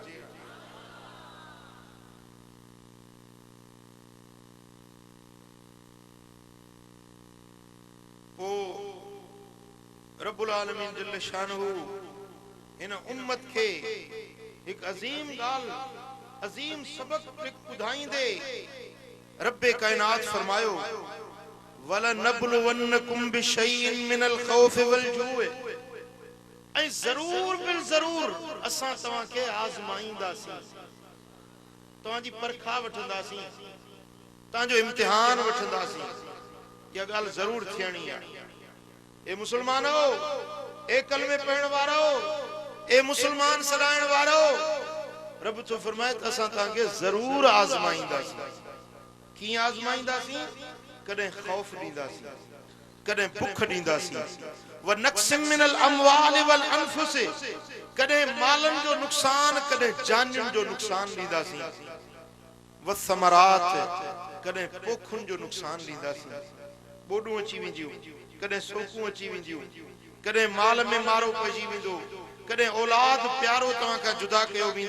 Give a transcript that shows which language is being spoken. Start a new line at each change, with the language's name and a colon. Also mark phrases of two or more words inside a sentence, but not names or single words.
Arabic: رب العالمين جل شأنه
Sindhi: इन उम्मत के एक अजीम गाल, अजीम सबक ॿुधाईंदे रब्बे कायनात फरमायो
Arabic: ولنبلونكم بشيء من الخوف والجوع,
Sindhi: ऐं जरूर बिल जरूर असां तव्हां खे आज़माईंदासीं, तव्हां जी परखा वठंदासीं, तव्हां जो इम्तिहान वठंदासीं। इहा ॻाल्हि जरूर थियणी आहे। ए मुसलमानो, ए कलमे पढ़ण वारो, ए मुसलमान सलाइण वारो, रब तो फरमाए त असां तव्हांखे जरूर आज़माईंदासीं। कीअं आज़माईंदासीं? कॾहिं खौफ ॾींदासीं, कॾहिं बुख ॾींदासीं,
Arabic: ونقص من الأموال والأنفس,
Sindhi: कॾहिं मालनि जो नुक़सान, कॾहिं जानियुनि जो नुक़सान ॾींदासीं,
Arabic: والثمرات,
Sindhi: कॾहिं पोखुनि जो नुक़सान ॾींदासीं। बोॾूं अची वेंदियूं, कॾहिं सोकूं अची वेंदियूं, कॾहिं माल में मारो पइजी वेंदो, कॾहिं औलाद प्यारो तव्हां खां जुदा कयो वेंदो।